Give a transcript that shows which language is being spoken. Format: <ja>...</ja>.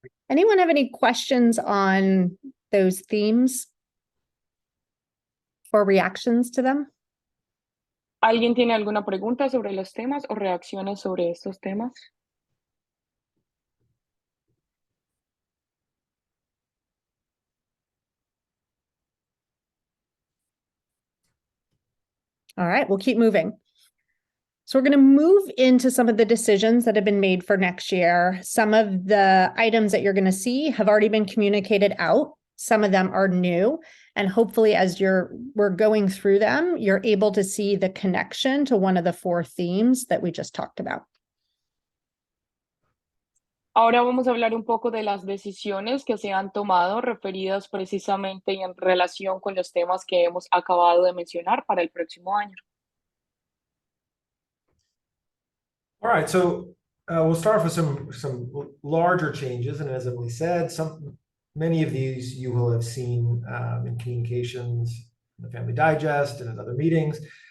<en>Anyone have any questions on those themes or reactions to them?</en> <es>¿Alguien tiene alguna pregunta sobre los temas o reacciones sobre estos temas?</es> <en>All right, we'll keep moving. So we're going to move into some of the decisions that have been made for next year. Some of the items that you're going to see have already been communicated out. Some of them are new. And hopefully as we're going through them, you're able to see the connection to one of the 4 themes that we just talked about.</en> <es>Ahora vamos a hablar un poco de las decisiones que se han tomado referidas precisamente y en relación con los temas que hemos acabado de mencionar para el próximo año.</es> <en>All right, so we'll start off with some larger changes, and as Emily said, many of these you will have seen in communications, in the Family Digest, and in other meetings.</en>